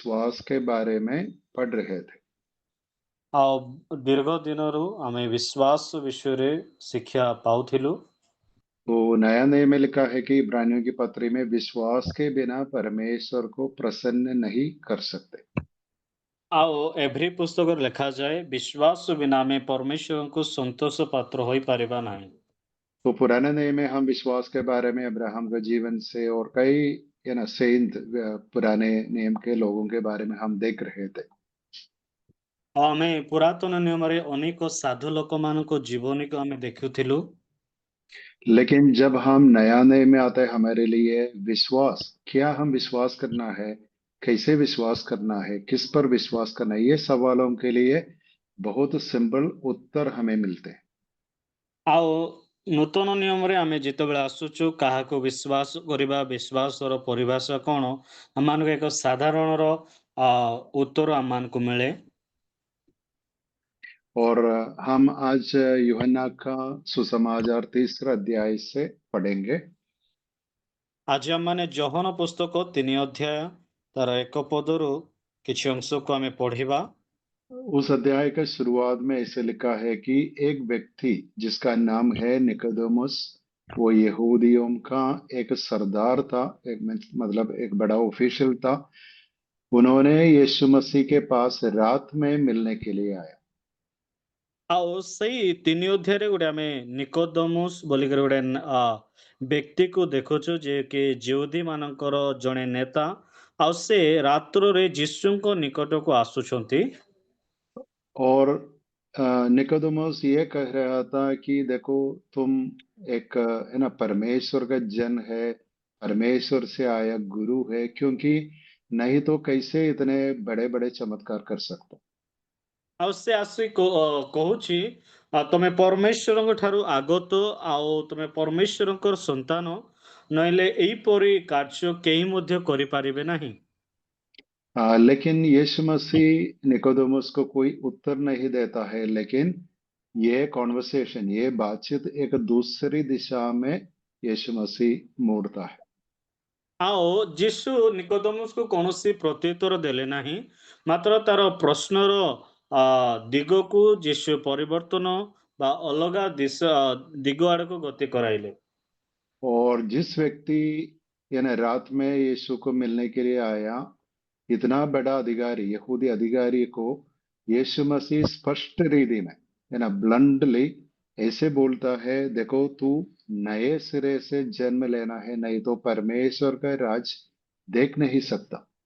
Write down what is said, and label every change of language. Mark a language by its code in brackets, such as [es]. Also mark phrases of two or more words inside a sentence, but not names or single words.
[hi] विश्वास के बारे में पढ़ रहे थे। [or] ଆଉ ଦୀର୍ଘ ଦିନରୁ ଆମେ ବିଶ୍ୱାସ ବିଷୟରେ ଶିକ୍ଷା ପାଉଥିଲୁ। [hi] तो नया नियम में लिखा है कि इब्रानियों की पत्री में विश्वास के बिना परमेश्वर को प्रसन्न नहीं कर सकते। [or] ଆଉ ଏଭ୍ରି ପୁସ୍ତକରେ ଲେଖାଯାଏ ବିଶ୍ୱାସ ବିନା ଆମେ ପରମେଶ୍ୱରଙ୍କୁ ସନ୍ତୋଷ ପାତ୍ର ହୋଇପାରିବା ନାହିଁ। [hi] तो पुराने नियम में हम विश्वास के बारे में अब्राहम के जीवन से और कई सेंट पुराने नियम के लोगों के बारे में हम देख रहे थे। [or] ଆଉ ଆମେ ପୁରାତନ ନିୟମରେ ଅନେକ ସାଧୁ ଲୋକମାନଙ୍କ ଜୀବନୀକୁ ଆମେ ଦେଖୁଥିଲୁ। [hi] लेकिन जब हम नया नियम में आते हैं हमारे लिए विश्वास, क्या हम विश्वास करना है, कैसे विश्वास करना है, किस पर विश्वास करना है, ये सवालों के लिए बहुत सिंपल उत्तर हमें मिलते हैं। [or] ଆଉ ନୂତନ ନିୟମରେ ଆମେ ଯେତେବେଳେ ଆସୁଛୁ କାହାକୁ ବିଶ୍ୱାସ କରିବା, ବିଶ୍ୱାସର ପରିଭାଷା କ'ଣ, ଆମମାନଙ୍କୁ ଏକ ସାଧାରଣର ଉତ୍ତର ଆମମାନଙ୍କୁ ମିଳେ। [hi] और हम आज यूहन्ना का सुसमाचार 3 अध्याय से पढ़ेंगे। [or] ଆଜି ଆମମାନେ ଯୋହନ ପୁସ୍ତକ 3 ଅଧ୍ୟାୟ ତାର 1 ପଦରୁ କିଛି ଅଂଶକୁ ଆମେ ପଢିବା। [hi] उस अध्याय के शुरुआत में ऐसे लिखा है कि एक व्यक्ति जिसका नाम है निकोदेमुस, वो यहूदियों का एक सरदार था, एक मतलब एक बड़ा ऑफिशियल था। उन्होंने यीशु मसीह के पास रात में मिलने के लिए आया। [or] ଆଉ ସେଇ 3 ଅଧ୍ୟାୟରେ ଗୋଟେ ଆମେ ନିକୋଦମୁସ୍ ବୋଲିକରି ଗୋଟେ ବ୍ୟକ୍ତିକୁ ଦେଖୁଛୁ ଯେ କି ଯିହୁଦୀ ମାନଙ୍କର ଜଣେ ନେତା। ଆଉ ସେ ରାତ୍ରରେ ଯୀଶୁଙ୍କ ନିକଟକୁ ଆସୁଛନ୍ତି। [hi] और निकोदेमुस ये कह रहा था कि देखो, तुम एक है ना परमेश्वर का जन है, परमेश्वर से आया गुरु है, क्योंकि नहीं तो कैसे इतने बड़े बड़े चमत्कार कर सकते। [or] ଆଉ ସେ ଆସି କହୁଛି ତମେ ପରମେଶ୍ୱରଙ୍କ ଠାରୁ ଆଗତ ଆଉ ତମେ ପରମେଶ୍ୱରଙ୍କର ସନ୍ତାନ, ନହେଲେ ଏହିପରି କାର୍ଯ୍ୟ କେହି ମଧ୍ୟ କରିପାରିବେ ନାହିଁ। [hi] लेकिन यीशु मसीह निकोदेमुस को कोई उत्तर नहीं देता है, लेकिन ये कॉन्वर्सेशन, ये बातचीत एक दूसरी दिशा में यीशु मसीह मोड़ता है। [or] ଆଉ ଯୀଶୁ ନିକୋଦମସକୁ କୌଣସି ପ୍ରତ୍ୟୁତ୍ତର ଦେଲେ ନାହିଁ, ମାତ୍ର ତାର ପ୍ରଶ୍ନର ଦିଗକୁ ଯୀଶୁ ପରିବର୍ତ୍ତନ ବା ଅଲଗା ଦିଗ ଆଡକୁ ଗତି कराइले। [hi] और जिस व्यक्ति यानी रात में यीशु को मिलने के लिए आया, इतना बड़ा अधिकारी, यहूदी अधिकारी को यीशु मसीह स्पष्ट रीति में है ना ब्लंटली ऐसे बोलता है, देखो तू नए सिरे से जन्म लेना है, नहीं तो परमेश्वर का राज देख नहीं सकता।